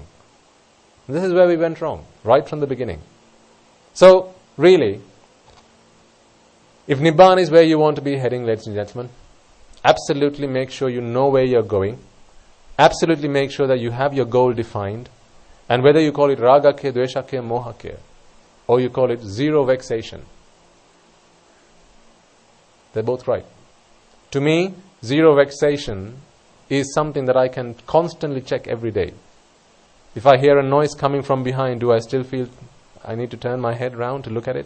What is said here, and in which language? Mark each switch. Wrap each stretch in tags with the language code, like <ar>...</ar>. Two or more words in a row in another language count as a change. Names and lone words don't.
<en>This is where we went wrong, right from the beginning. So, really, if Nibbana is where you want to be heading, ladies and gentlemen, absolutely make sure you know where you're going. Absolutely make sure that you have your goal defined. And whether you call it</en> <pi>ragake, dveshake, mohake,</pi> <en>or you call it zero vexation, they're both right. To me, zero vexation is something that I can constantly check every day. If I hear a noise coming from behind, do I still feel I need to turn my head round to look at it?</en>